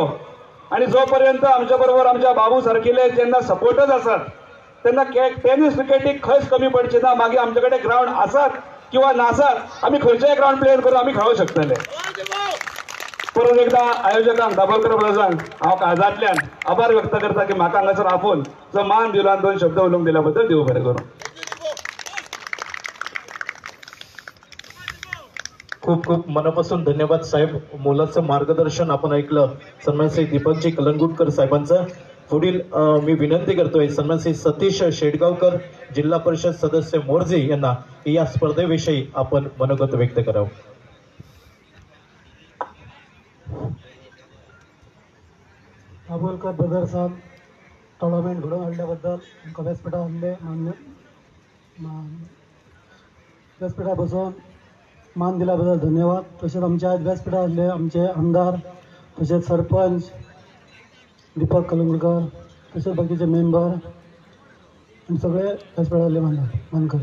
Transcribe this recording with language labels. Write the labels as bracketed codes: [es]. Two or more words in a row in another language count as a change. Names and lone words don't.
[kok] आणि जोपर्यंत आमच्या बरोबर आमच्या बाबू सारकिले जेन्ना सपोर्टर्स आसात तेन्ना टेनिस क्रिकेटीक खंयच कमी पडचे ना. मागीर आमचे कडेन ग्राउंड आसात किंवा नासात, आमी खंयचेय ग्राउंड प्लेयर करून आमी खेळूंक शकतले. परत एकदा आयोजकांक दाबोलकर ब्रदर्सांक हांव काळजांतल्यान आभार व्यक्त करता की म्हाका हांगासर आपोवन जो मान दिलो आनी 2 शब्द उलोवंक दिल्या बद्दल देव बरें करूं. [mr] खूप खूप मनापासून धन्यवाद साहेब. मोलाचं मार्गदर्शन आपण ऐकलं सन्मानश्री दीपकजी कलंगुटकर साहेबांचं. पुढील मी विनंती करतोय सन्मानश्री सतीश शेडगावकर जिल्हा परिषद सदस्य मोर्जे यांना की या स्पर्धेविषयी आपण मनोगत व्यक्त करावं. [kok] दाभोलकर ब्रदर्सान टोर्नामेंट घडोवन हाडल्याबद्दल आमकां व्यासपीठा आहले व्यासपीठा बसून मान दिल्या बद्दल धन्यवाद. तसेच आमच्या आज व्यासपीठा आहले आमचे आमदार तसेच सरपंच दीपक कलंगुटकर तसेच बाकीचे मेंबर आनी सगळे व्यासपीठा आहले मानकरी.